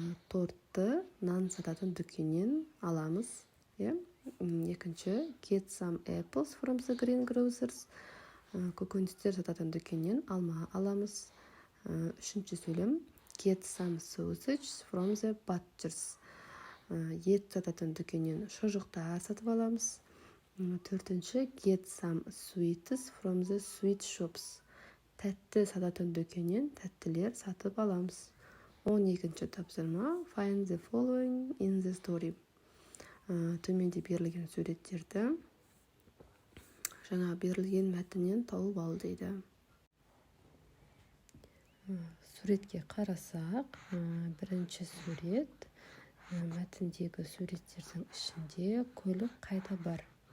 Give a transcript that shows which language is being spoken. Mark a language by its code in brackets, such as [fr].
[kk] Тортты нан сататын дүкеннен аламыз. Екінші [en] Get some apples from the greengrocer's. [kk] Көкөністер сататын дүкеннен алма аламыз. Үшінші сөйлем [en] Get some sausage from the butcher's. [kk] Ет сататын дүкеннен шұжықтар сатып аламыз. Төртінші [en] Get some sweets from the sweet shops. [kk] Тәтті сататын дүкеннен тәттілер сатып аламыз. 12-ші тапсырма [en] Find the following in the story. [kk] Төменде берілген суреттерді жаңа берілген мәтіннен тауып ал дейді. Суретке қарасақ, бірінші сурет, мәтіндегі суреттердің ішінде көлік қайда бар.